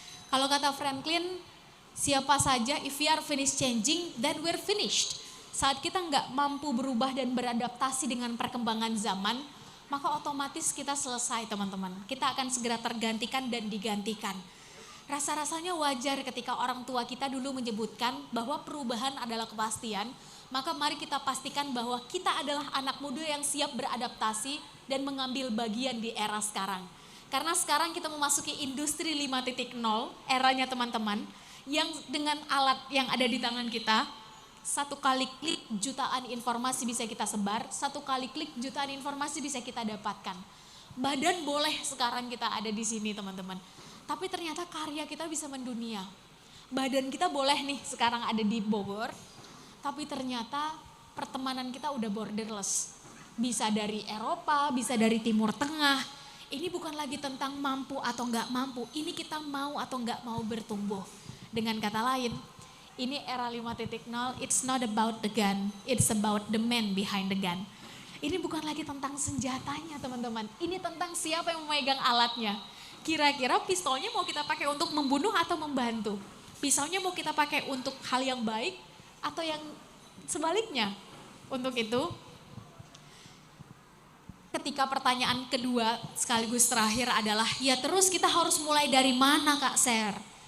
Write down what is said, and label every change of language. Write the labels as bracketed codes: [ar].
[id] Kalau kata Franklin, siapa saja, [en] if we are finished changing, then we're finished. [id] Saat kita nggak mampu berubah dan beradaptasi dengan perkembangan zaman, maka otomatis kita selesai teman-teman. Kita akan segera tergantikan dan digantikan. Rasa-rasanya wajar ketika orang tua kita dulu menyebutkan bahwa perubahan adalah kepastian, maka mari kita pastikan bahwa kita adalah anak muda yang siap beradaptasi dan mengambil bagian di era sekarang. Karena sekarang kita memasuki industri 5.0, eranya teman-teman, yang dengan alat yang ada di tangan kita, 1 kali klik jutaan informasi bisa kita sebar, 1 kali klik jutaan informasi bisa kita dapatkan. Badan boleh sekarang kita ada di sini teman-teman, tapi ternyata karya kita bisa mendunia. Badan kita boleh nih sekarang ada di Bogor, tapi ternyata pertemanan kita udah borderless. Bisa dari Eropa, bisa dari Timur Tengah. Ini bukan lagi tentang mampu atau enggak mampu, ini kita mau atau enggak mau bertumbuh. Dengan kata lain, ini era 5.0, [en] it's not about the gun, it's about the man behind the gun. [id] Ini bukan lagi tentang senjatanya teman-teman, ini tentang siapa yang memegang alatnya. Kira-kira pistolnya mau kita pakai untuk membunuh atau membantu? Pisaunya mau kita pakai untuk hal yang baik atau yang sebaliknya? Untuk itu, ketika pertanyaan kedua sekaligus terakhir adalah, ya terus kita harus mulai dari mana Kak Ser?